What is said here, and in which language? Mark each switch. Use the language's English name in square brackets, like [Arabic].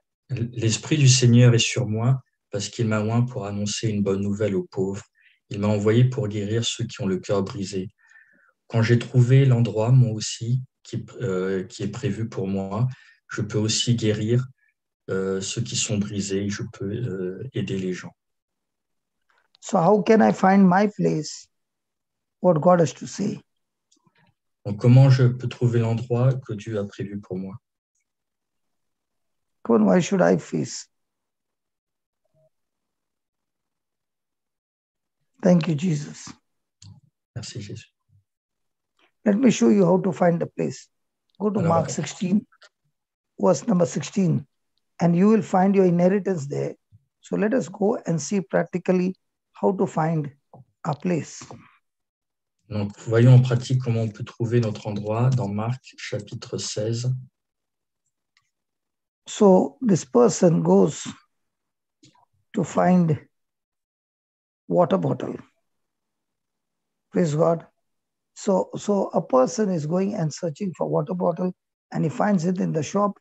[French] L'Esprit du Seigneur est sur moi parce qu'il m'a oint pour annoncer une bonne nouvelle aux pauvres. Il m'a envoyé pour guérir ceux qui ont le cœur brisé. Quand j'ai trouvé l'endroit, moi aussi, qui est prévu pour moi, je peux aussi guérir ceux qui sont brisés. Je peux aider les gens. [English] So how can I find my place? What God has to say. [French] Donc, comment je peux trouver l'endroit que Dieu a prévu pour moi? [English] Come on, why should I face? Thank you, Jesus. [French] Merci, Jésus. [English] Let me show you how to find the place. Go to [French] Alors, [English] Mark 16, verse number 16, and you will find your inheritance there. So let us go and see practically how to find a place. [French] Donc, voyons en pratique comment on peut trouver notre endroit dans Marc chapitre 16. [English] So this person goes to find water bottle. Praise God. So a person is going and searching for water bottle, and he finds it in the shop.